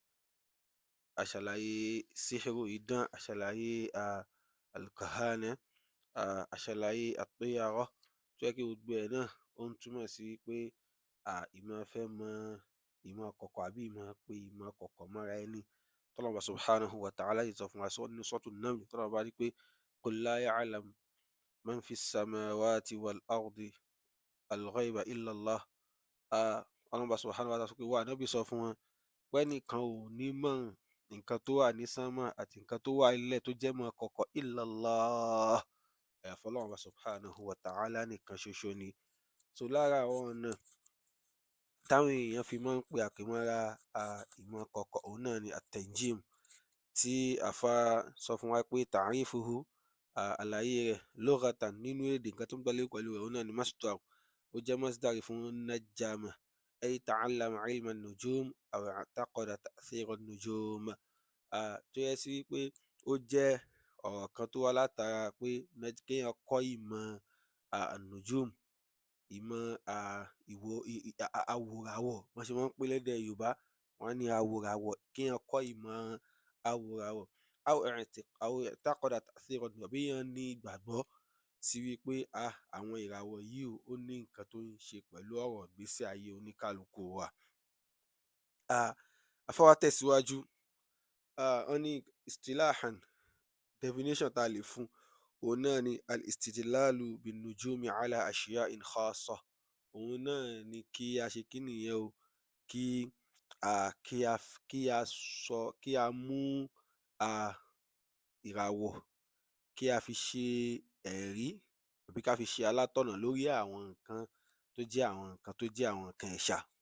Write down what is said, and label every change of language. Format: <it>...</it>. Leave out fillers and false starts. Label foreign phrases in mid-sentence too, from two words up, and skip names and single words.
<yo>a ṣàlàyé sihru, idán, a ṣàlàyé al-kahana, a ṣàlàyé at-tiyara, tó yẹ kí gbogbo ẹ̀ náà ó ń túmọ̀ sí pé ìmọ̀ fẹ́ mọ ìmọ̀ kọ̀kọ̀ àbí ìmọ̀ pé ìmọ̀ kọ̀kọ̀ mọ́ra ẹni. tọ́lọ́run</yo> <ar>سبحانه وتعالى</ar> <yo>yìí sọ fún wa ní suratu Naml, tọ́lọ́run bá rí pé</yo> <ar>قل لا يعلم من في السماوات والأرض الغيب إلا الله.</ar> <yo>Ọlọ́run</yo> <ar>سبحانه وتعالى</ar> <yo>sọ pé wà nábì sọ fún wọn pé nìkan ò ní mọ̀ nǹkan tó wà ní sánmà àti nǹkan tó wà nílẹ̀ tó jẹ́ mọ́ kọ̀kọ̀</yo> <ar>إلا الله,</ar> <yo>àyàfi Ọlọ́run</yo> <ar>سبحانه وتعالى</ar> <yo>nìkan ṣoṣo ni. so lára àwọn ọ̀nà táwọn èèyàn fi máa ń pe àpèmọ́ra ìmọ̀ kọ̀kọ̀ òun náà ni at-tanjim, tí àfa sọ fún wa pé ta'rifuhu, àlàyé rẹ̀ lughatan nínú èdè, nǹkan tó ń gbálẹ̀ pẹ̀lú rẹ̀ òun náà ni masdar, ó jẹ́ masdar fún</yo> <ar>نجّم أي تعلّم علم النجوم أو اعتقد تأثير النجوم.</ar> <yo>tó yẹ sí pé ó jẹ́ ọ̀rọ̀ kan tó wá látara pé kéèyàn kọ́ ìmọ̀ an-nujum, ìmọ̀ awòràwọ̀, wọ́n ṣe máa ń pè lédè Yorùbá, wọ́n ní awòràwọ̀, kéèyàn kọ́ ìmọ̀ awòràwọ̀.</yo> <ar>أو اعتقد تأثير النجوم,</ar> <yo>àbí èèyàn ní ìgbàgbọ́ sí wípé àwọn ìràwọ̀ yìí ó ní nǹkan tó ń ṣe pẹ̀lú ọ̀rọ̀ ìgbésí ayé oníkálukú wa. àfáà wa tẹ̀síwájú, wọ́n ní istilahan, definition tá a lè fún òun náà ni</yo> <ar>الاستدلال بالنجوم على أشياء خاصة.</ar> <yo>òun náà ni kí a ṣe kí nìyẹn o, kí a mú ìràwọ̀ kí a fi ṣe ẹ̀rí àbí ká fi ṣe alátọ̀nà lórí àwọn nǹkan tó jẹ́ àwọn nǹkan ẹ̀ṣà.</yo>